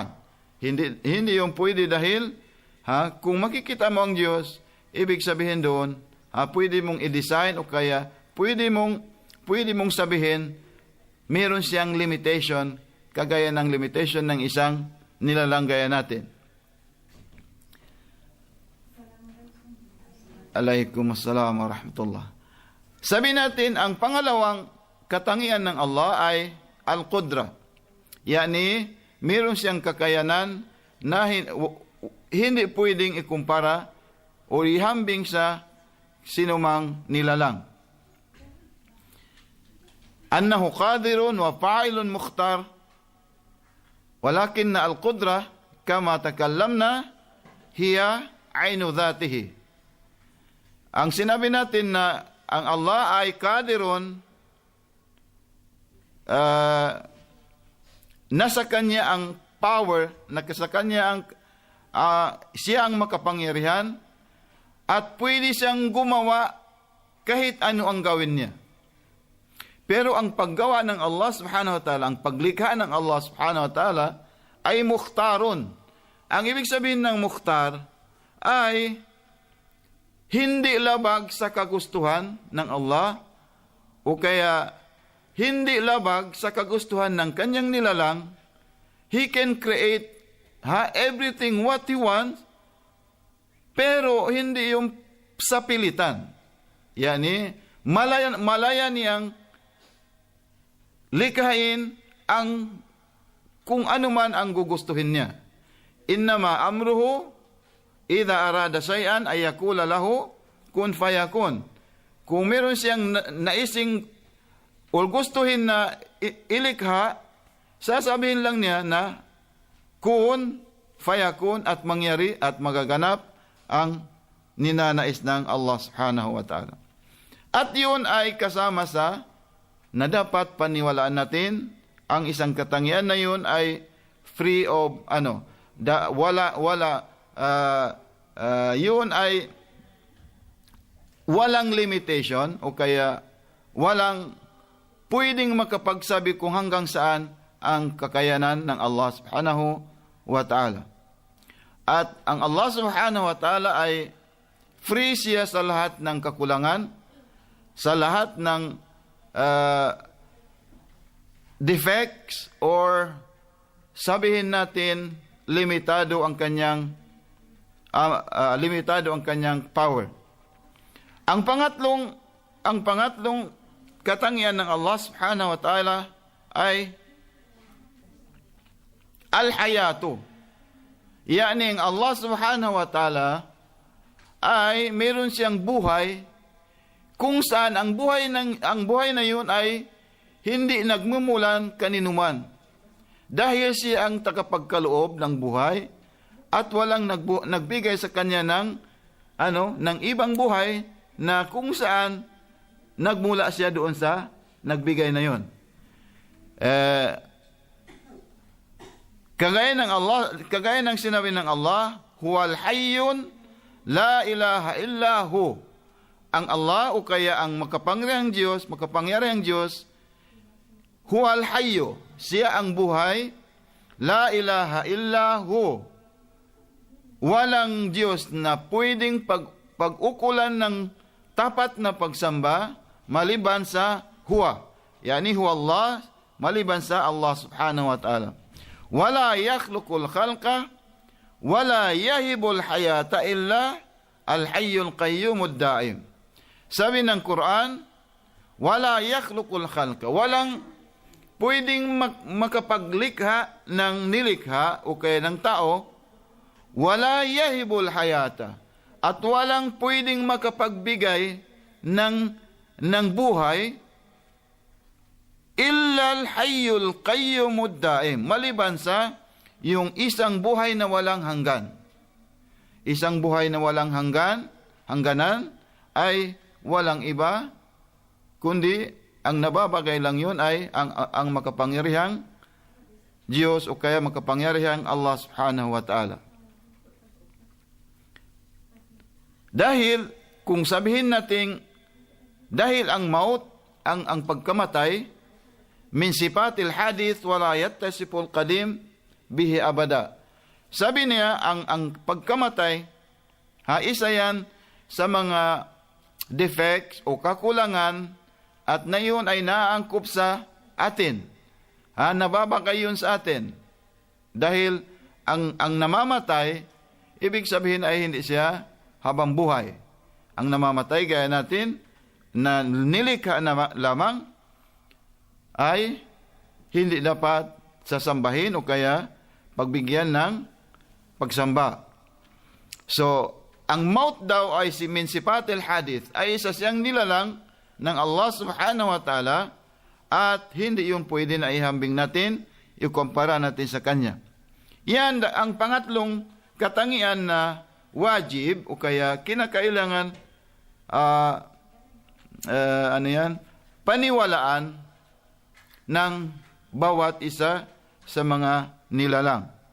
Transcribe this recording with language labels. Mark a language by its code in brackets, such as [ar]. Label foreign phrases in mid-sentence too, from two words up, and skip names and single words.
[tl] Hindi yung pwede dahil kung makikita mo ang Diyos, ibig sabihin doon, pwede mong i-design o kaya pwede mong sabihin meron siyang limitation kagaya ng limitation ng isang nilalang gaya natin. [ar] وعليكم السلام ورحمة الله. [tl] Sabi natin, ang pangalawang katangian ng Allah ay al-qudra. Yani, meron siyang kakayanan na hindi pwedeng ikumpara o ihambing sa sinumang nilalang. [ar] أنه قادر وفاعل مختار، ولكن القدرة كما تكلمنا هي عين ذاته. [tl] Ang sinabi natin na ang Allah ay qadirun, nasa kanya ang power, nasa kanya ang siya ang makapangyarihan at pwede siyang gumawa kahit ano ang gawin niya. Pero ang paggawa ng Allah [ar] سبحانه وتعالى, [tl] ang paglikha ng Allah [ar] سبحانه وتعالى [tl] ay mukhtarun. Ang ibig sabihin ng mukhtar ay hindi labag sa kagustuhan ng Allah o kaya hindi labag sa kagustuhan ng kanyang nilalang. [en] He can create everything what He wants, [tl] pero hindi yung sa pilitan. Yani, malaya niyang likhain ang kung ano man ang gugustuhin niya. [ar] إنما أمره إذا أراد شيئا أن يقول له كن فيكون. [tl] Kung meron siyang naising o gustuhin na ilikha, sasabihin lang niya na [ar] كن فيكون [tl] at mangyari at magaganap ang ninanais ng Allah [ar] سبحانه وتعالى. [tl] At yun ay kasama sa na dapat paniwalaan natin, ang isang katangian na yun ay [en] free of [tl] yun ay walang limitation o kaya walang pwedeng makapagsabi kung hanggang saan ang kakayanan ng Allah [ar] سبحانه وتعالى. [tl] At ang Allah [ar] سبحانه وتعالى [tl] ay free siya sa lahat ng kakulangan, sa lahat ng defects, or sabihin natin limitado ang kanyang power. Ang pangatlong katangian ng Allah [ar] سبحانه وتعالى [tl] ay al-hayatu. Yani ang Allah [ar] سبحانه وتعالى [tl] ay meron siyang buhay kung saan ang buhay na yun ay hindi nagmumulan kaninuman. Dahil siya ang tagapagkaloob ng buhay at walang nagbigay sa kanya ng ibang buhay na kung saan nagmula siya doon sa nagbigay na yun. Kagaya ng sinabi ng Allah, [ar] هو الحي لا إله إلا هو. [tl] Ang Allah o kaya ang makapangyarihang Diyos, [ar] هو الحي, [tl] siya ang buhay, [ar] لا إله إلا هو. [tl] Walang Diyos na pwedeng pag-ukulan ng tapat na pagsamba maliban sa huwa. [ar] يعني هو الله, [tl] maliban sa Allah [ar] سبحانه وتعالى. ولا يخلق الخلق ولا يهب الحياة إلا الحي القيوم الدائم. [tl] Sabi ng Quran, [ar] ولا يخلق الخلق, [tl] walang pwedeng makapaglikha ng nilikha o kaya ng tao, [ar] ولا يهب الحياة, [tl] at walang pwedeng makapagbigay ng buhay, [ar] إلا الحي القيوم الدائم, [tl] maliban sa yung isang buhay na walang hanggan. Isang buhay na walang hangganan ay walang iba kundi ang nababagay lang yun ay ang makapangyarihang Diyos o kaya makapangyarihang Allah [ar] سبحانه وتعالى. [tl] Dahil kung sabihin natin dahil ang maut, ang pagkamatay, [ar] من صفات الحادث ولا يتصف القديم به أبدا. [tl] Sabi niya, ang pagkamatay, isa yan sa mga defects o kakulangan at na yun ay naaangkop sa atin. Nababagay yun sa atin. Dahil ang namamatay, ibig sabihin ay hindi siya habang buhay. Ang namamatay, gaya natin, na nilikha na lamang, ay hindi dapat sasambahin o kaya pagbigyan ng pagsamba. So, ang maut daw ay [ar] من صفات الحادث [tl] ay isa siyang nilalang ng Allah [ar] سبحانه وتعالى [tl] at hindi yung pwede na ihambing natin, ikumpara natin sa Kanya. Yan ang pangatlong katangian na wajib o kaya kinakailangan paniwalaan ng bawat isa sa mga nilalang.